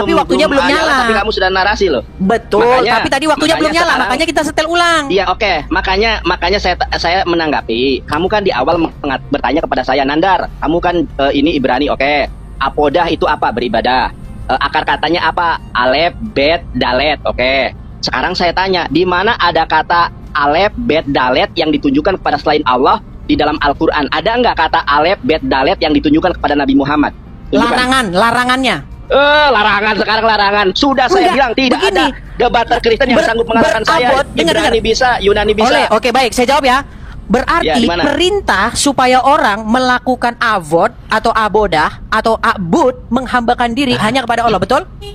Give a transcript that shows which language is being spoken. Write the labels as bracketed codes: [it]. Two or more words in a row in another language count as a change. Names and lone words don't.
[id] tapi waktunya belum nyala. Tapi kamu sudah narasi loh. Betul, Makanya- tapi tadi waktunya belum makanya nyala, sekarang- makanya kita setel ulang. Iya, oke. Makanya saya menanggapi. Kamu kan di awal bertanya kepada saya, Nandar. Kamu kan ini Ibrani, oke. Apodah itu apa? Beribadah. Akar katanya apa? [he] אלף, בית, דלת, [id] oke. Sekarang saya tanya, di mana ada kata [he] אלף, בית, דלת [id] yang ditunjukkan kepada selain Allah di dalam Al-Quran? Ada nggak kata [he] אלף, בית, דלת [id] yang ditunjukkan kepada Nabi Muhammad? Tunjukkan. Larangannya. Larangan sekarang larangan. Sudah saya Enggak, bilang tidak begini. ada debater Kristen yang sanggup mengalahkan saya. berabot, dengar. Ibrani bisa, Yunani bisa. Oke, baik, saya jawab ya. Berarti Ya, di mana? perintah supaya orang melakukan avod atau abodah atau abud menghambakan diri hanya kepada Allah, betul?